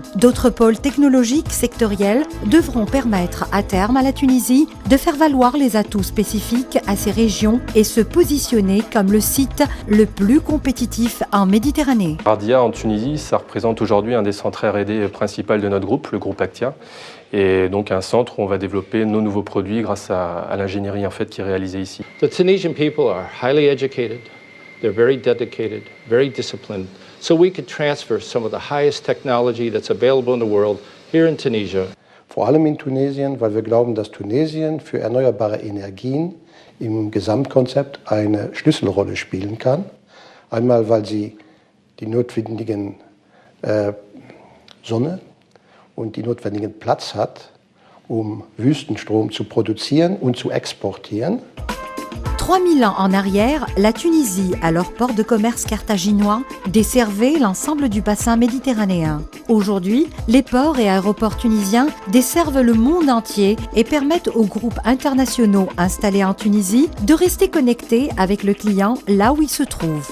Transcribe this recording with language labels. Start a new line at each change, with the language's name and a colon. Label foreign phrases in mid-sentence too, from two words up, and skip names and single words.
French: D'autres pôles technologiques sectoriels devront permettre à terme à la Tunisie de faire valoir les atouts spécifiques à ces régions et se positionner comme le site le plus compétitif en Méditerranée. Ardia en Tunisie, ça représente aujourd'hui un des centres R&D principal de notre groupe, le groupe Actia, et donc un centre où on va développer nos nouveaux produits grâce à l'ingénierie en fait qui est réalisée ici.
English: The Tunisian people are highly educated, they're very dedicated, very disciplined, so we could transfer some of the highest technology that's available in the world here in Tunisia.
German: Vor allem in Tunesien, weil wir glauben, dass Tunesien für erneuerbare Energien im Gesamtkonzept eine Schlüsselrolle spielen kann. Einmal, weil sie die notwendigen Sonne und die notwendigen Platz hat, Wüstenstrom zu produzieren und zu exportieren.
French: 3000 ans en arrière, la Tunisie, alors port de commerce carthaginois, desservait l'ensemble du bassin méditerranéen. Aujourd'hui, les ports et aéroports tunisiens desservent le monde entier et permettent aux groupes internationaux installés en Tunisie de rester connectés avec le client là où il se trouve.